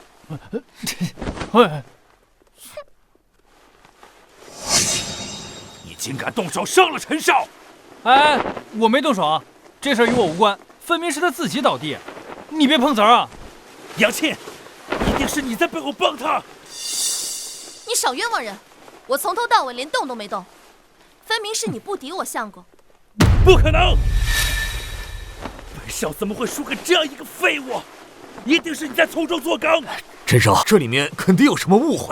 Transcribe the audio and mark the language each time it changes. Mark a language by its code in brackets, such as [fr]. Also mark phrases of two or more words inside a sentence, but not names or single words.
[zh] 喂，你竟敢动手伤了陈少！哎，我沒動手啊，這事兒與我無關，分明是他自己倒地，你別碰瓷兒啊！楊沁，一定是你在背後幫他！你少冤枉人！我從頭到尾連動都沒動，分明是你不敵我相公。不可能！本少怎麼會輸給這樣一個廢物？一定是你在從中作梗！陳少，這裡面肯定有什麼誤會。